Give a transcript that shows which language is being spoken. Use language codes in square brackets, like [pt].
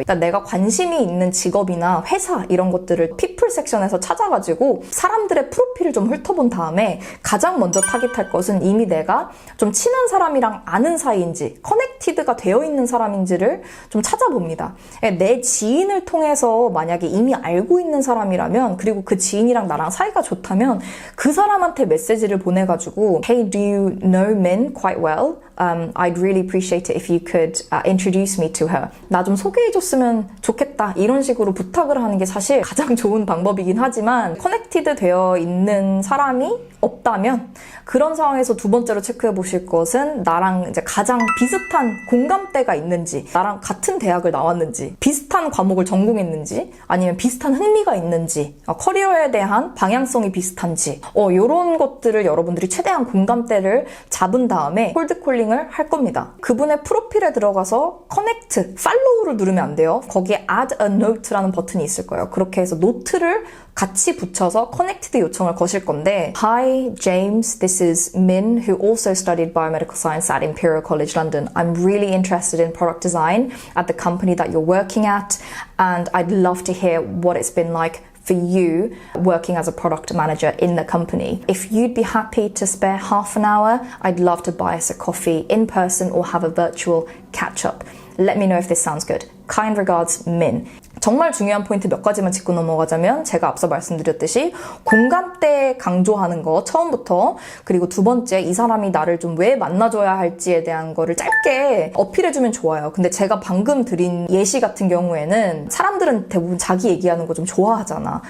[ko] 일단 내가 관심이 있는 직업이나 회사 이런 것들을 피플 섹션에서 찾아가지고 사람들의 프로필을 좀 훑어본 다음에 가장 먼저 타깃할 것은 이미 내가 좀 친한 사람이랑 아는 사이인지 커넥티드가 되어 있는 사람인지를 좀 찾아봅니다. 내 지인을 통해서 만약에 이미 알고 있는 사람이라면 그리고 그 지인이랑 나랑 사이가 좋다면 그 사람한테 메시지를 보내가지고 [en] Hey, do you know Min quite well? I'd really appreciate it if you could introduce me to her. [ko] 나 좀 소개해줬으면 좋겠다. 이런 식으로 부탁을 하는 게 사실 가장 좋은 방법이긴 하지만 커넥티드 되어 있는 사람이 없다면 그런 상황에서 두 번째로 체크해 보실 것은 나랑 이제 가장 비슷한 공감대가 있는지, 나랑 같은 대학을 나왔는지, 비슷한 과목을 전공했는지, 아니면 비슷한 흥미가 있는지, 커리어에 대한 방향성이 비슷한지, 이런 것들을 여러분들이 최대한 공감대를 잡은 다음에 콜드콜링을 할 겁니다. 그분의 프로필에 들어가서 커넥트, 팔로우를 누르면 안 돼요. 거기에 add a note라는 버튼이 있을 거예요. 그렇게 해서 노트를 같이 붙여서 커넥티드 요청을 거실 건데 [en] Hi James, this is Min who also studied biomedical science at Imperial College London. I'm really interested in product design at the company that you're working at and I'd love to hear what it's been like for you working as a product manager in the company. If you'd be happy to spare half an hour, I'd love to buy us a coffee in person or have a virtual catch-up. Let me know if this sounds good. Kind regards, Min. [ko] 정말 중요한 포인트 몇 가지만 짚고 넘어가자면 제가 앞서 말씀드렸듯이 공감대 강조하는 거 처음부터 그리고 두 번째 이 사람이 나를 좀 왜 만나줘야 할지에 대한 거를 짧게 어필해주면 좋아요. 근데 제가 방금 드린 예시 같은 경우에는 사람들은 대부분 자기 얘기하는 거 좀 좋아하잖아.